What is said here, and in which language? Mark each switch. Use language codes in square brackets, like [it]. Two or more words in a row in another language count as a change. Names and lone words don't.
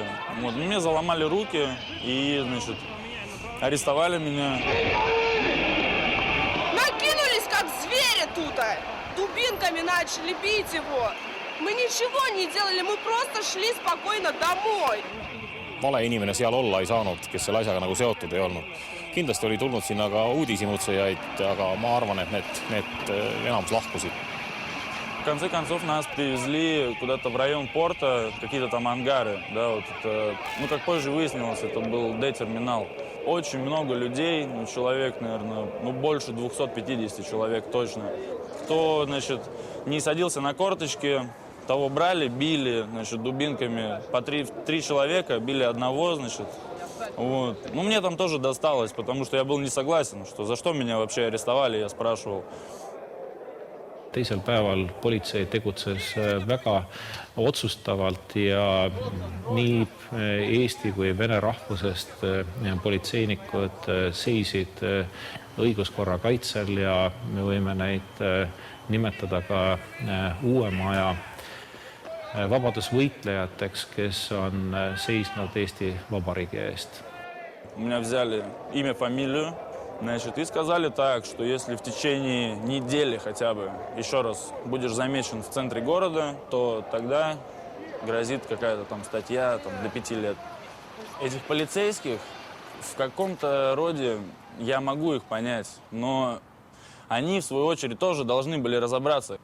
[ru] Вот, мне заломали руки и, значит, арестовали меня. Накинулись, как звери тут. Дубинками начали бить его. Мы ничего не делали, мы просто шли спокойно домой. [et] Vale inimene seal olla ei saanud, kes selle asjaga nagu seotud ei olnud. Kindlasti oli tulnud sinna ka uudishimutsejaid, aga ma arvan, et need enamus lahkusid. [ru] В конце концов нас привезли куда-то в район порта, какие-то там ангары. Да, вот это, ну, как позже выяснилось, это был Д-терминал. Очень много людей, ну, человек, наверное, ну, больше 250 человек точно. Кто, значит, не садился на корточки, того брали, били, значит, дубинками. По три человека били одного, значит. Вот. Ну, мне там тоже досталось, потому что я был не согласен, что за что меня вообще арестовали, я спрашивал. [et] Teisel päeval politsei tegutses väga otsustavalt ja nii Eesti kui Vene rahvusest politseinikud seisid õiguskorra kaitsel ja me võime neid nimetada ka uuema aja vabadusvõitlejateks, kes on seisnud Eesti Vabariigi eest. [ru] Меня взяли имя, фамилию, значит, и сказали так, что если в течение недели хотя бы еще раз будешь замечен в центре города, то тогда грозит какая-то там статья там, до 5 лет. Этих полицейских в каком-то роде я могу их понять, но они, в свою очередь, тоже должны были разобраться.